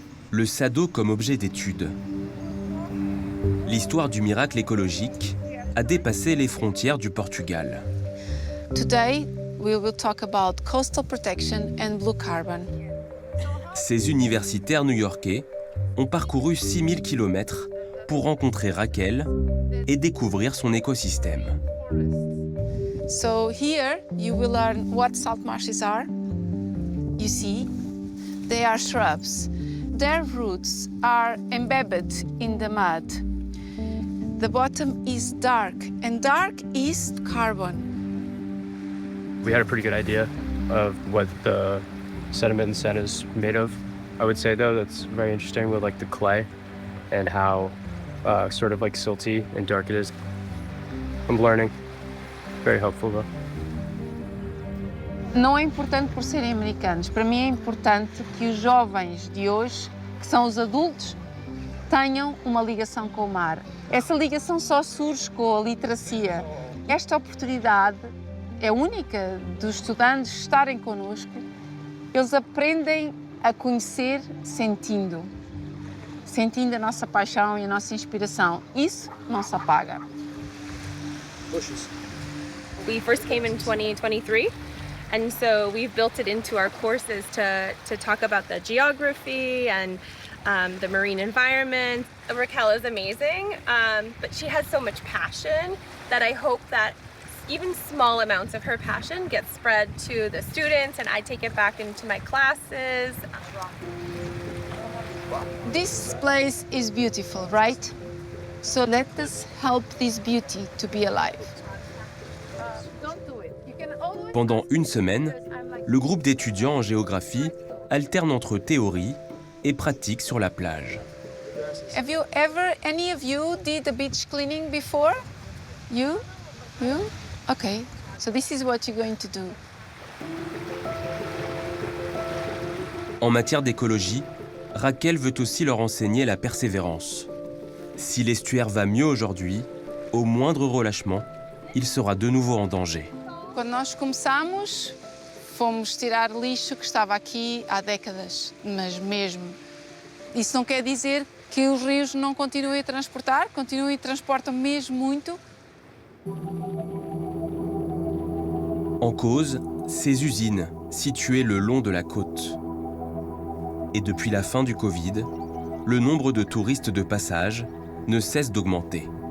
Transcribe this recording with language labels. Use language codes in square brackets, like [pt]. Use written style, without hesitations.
[fr] Le Sado comme objet d'étude. L'histoire du miracle écologique a dépassé les frontières du Portugal. [en] Today, we will talk about coastal protection and blue carbon. [fr] Ces universitaires new-yorkais ont parcouru 6000 km pour rencontrer Raquel et découvrir son écosystème. [en] So here you will learn what salt marshes are. You see, they are shrubs. Their roots are embedded in the mud. The bottom is dark, and dark is carbon. We had a pretty good idea of what the sediment and sand is made of. I would say, though, that's very interesting with like the clay and how sort of like silty and dark it is. I'm learning. Very helpful, though. [pt] Não é importante por serem americanos. Para mim é importante que os jovens de hoje, que são os adultos, tenham uma ligação com o mar. Essa ligação só surge com a literacia. Esta oportunidade é única dos estudantes estarem connosco. Eles aprendem a conhecer sentindo a nossa paixão e a nossa inspiração. Isso não se apaga. [en] We first came in 2023, and so we've built it into our courses to talk about the geography and the marine environment. Raquel is amazing, but she has so much passion that I hope that even small amounts of her passion get spread to the students, and I take it back into my classes. This place is beautiful, right? So let us help this beauty to be alive. [fr] Pendant une semaine, le groupe d'étudiants en géographie alterne entre théorie et pratique sur la plage. [en] Have you ever, any of you, did a beach cleaning before? You? You? Okay. So this is what you're going to do. [fr] En matière d'écologie, Raquel veut aussi leur enseigner la persévérance. Si l'estuaire va mieux aujourd'hui, au moindre relâchement, il sera de nouveau en danger. [pt] Quando nós começamos, fomos tirar lixo que estava aqui há décadas, mas mesmo. Isso não quer dizer que os rios não continuem a transportar, continuem e transportam mesmo muito. [fr] En cause, ces usines, situées le long de la côte. Et depuis la fin du Covid, le nombre de touristes de passage ne cesse d'augmenter.